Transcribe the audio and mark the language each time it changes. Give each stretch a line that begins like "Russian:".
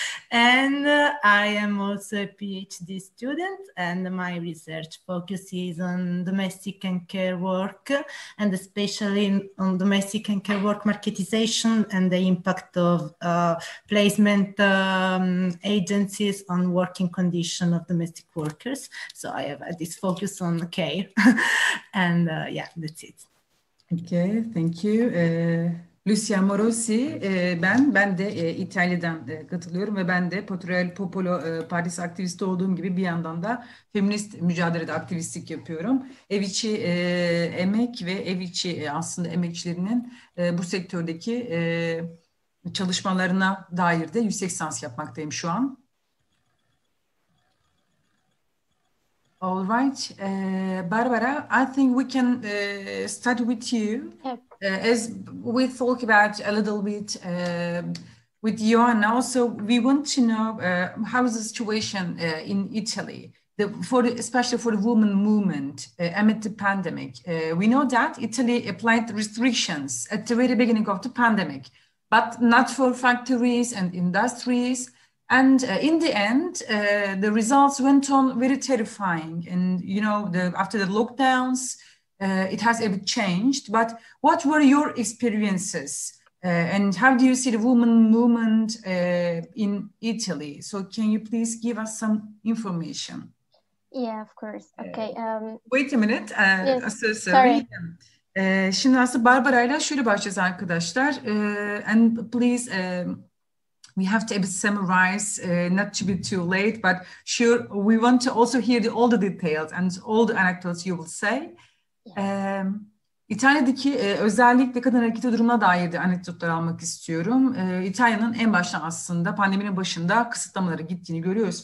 English: And I am also a PhD student, and my research focuses on domestic and care work, and especially on domestic and care work marketization and the impact of placement agencies on working conditions of domestic workers. So I have this focus on care. And yeah, that's it. Okay, thank you.
Turkish: Lucia Amorossi, ben de İtalya'dan katılıyorum ve ben de Potere il Popolo Partisi aktivisti olduğum gibi bir yandan da feminist mücadelede aktivistlik yapıyorum. Ev içi emek ve ev içi aslında emekçilerinin bu sektördeki çalışmalarına dair de yüksek lisans yapmaktayım şu an.
English: All right, Barbara, I think we can start with you. Yep. As we talk about a little bit with Johanna, also we want to know how is the situation in Italy, especially for the women movement amid the pandemic. We know that Italy applied restrictions at the very beginning of the pandemic, but not for factories and industries. And in the end, the results went on very terrifying. And, you know, after the lockdowns, it has a bit changed. But what were your experiences? And how do you see the women movement in Italy? So can you please give us some information? Yeah, of course. Okay. Wait a minute. Yes. So Sorry.
Turkish: Şimdi aslında Barbara'yla şöyle başlayacağız arkadaşlar.
English: And please... we have to summarize, not to be too late, but sure, we want to also hear all the details and all the anecdotes you will say.
Turkish: İtalya'daki özellikle kadın hareketi durumuna dair de anekdotlar almak istiyorum. İtalya'nın en baştan aslında pandeminin başında kısıtlamaları gittiğini görüyoruz.